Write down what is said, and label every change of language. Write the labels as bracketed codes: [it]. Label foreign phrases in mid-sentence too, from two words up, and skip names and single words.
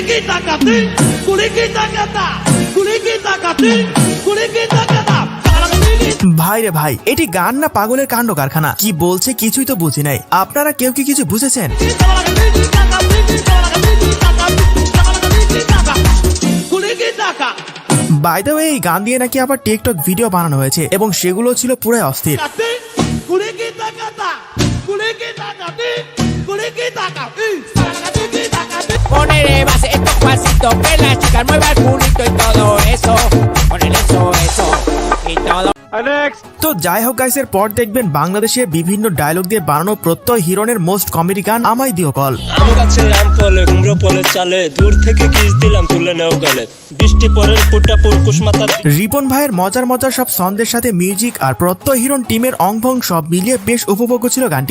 [bn] ভাই রে ভাই, এটি গান না পাগলের কাণ্ড কারখানা? কি বলছে কিছুই তো বুঝি নাই। আপনারা কেউ কি কিছু বুঝেছেন? [en] by the way, [bn] এই গান দিয়ে নাকি আবার টিকটক ভিডিও বানানো হয়েছে এবং সেগুলো ছিল পুরাই অস্থির। [es] Ponele base estos pasitos que la chica mueva el culito y todo eso. Ponele eso y todo. [bn] তো যাই হোক গাইসের পর দেখবেন বাংলাদেশের বিভিন্ন ডায়লগ দিয়ে বানানো প্রত্যয় হিরণের [en] most comedy [bn] গান আমায় দিও কল। আম গাছে আম ফলে কুমড়ো ফলে চালে দূর থেকে কিস দিলাম তুলে নেও গলে বৃষ্টি পরের ফুটা পুরকুশ মাথা। রিপন ভাইয়ের মজার মজার সব ছন্দের সাথে মিউজিক আর প্রত্যয় হিরণ টিমের অংভং সব মিলিয়ে বেশ উপভোগ্য ছিল গানটি।